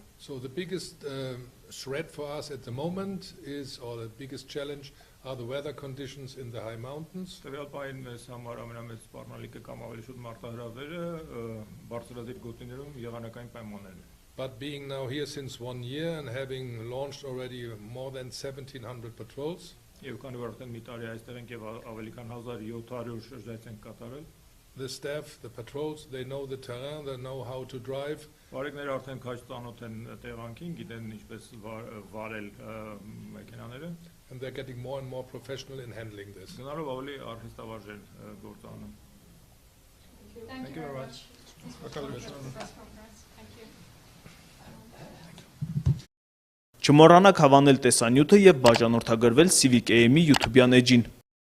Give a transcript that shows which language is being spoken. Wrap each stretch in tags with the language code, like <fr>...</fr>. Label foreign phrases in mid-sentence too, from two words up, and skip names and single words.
<en>So the biggest threat for us at the moment is, or the biggest challenge, are the weather conditions in the high mountains.</en> <hy>Տվյալ պահին մեզ համար ամենամեծ սպառնալիքը կամ ավելի շուտ մարտահրավերը բարձրադիր գոտիներում եղանակային պայմաններն են.</hy> <en>But being now here since 1 year and having launched already more than 1,700 patrols,</en> <hy>Եվ քանի որ արդեն մի տարի այստեղ ենք եւ ավելի քան 1700 շրջայց ենք կատարել,</hy> <en>the staff, the patrols, they know the terrain, they know how to drive.</en> <hy>Բարեկները արդեն քաջ ծանոթ են տեղանքին, գիտեն ինչպես վարել մեքենաները,</hy> <en>And they're getting more and more professional in handling this.</en> <hy>գնալով ավելի արհեստավարժ են գործանում.</hy> <en>Thank you very much.</en> <hy>Ակալություն.</hy> <en>Press conference. Thank you.</en> <hy>Չմոռանաք հավանել տեսանյութը եւ բաժանորդագրվել Civic AM-ի YouTube-յան էջին։</hy>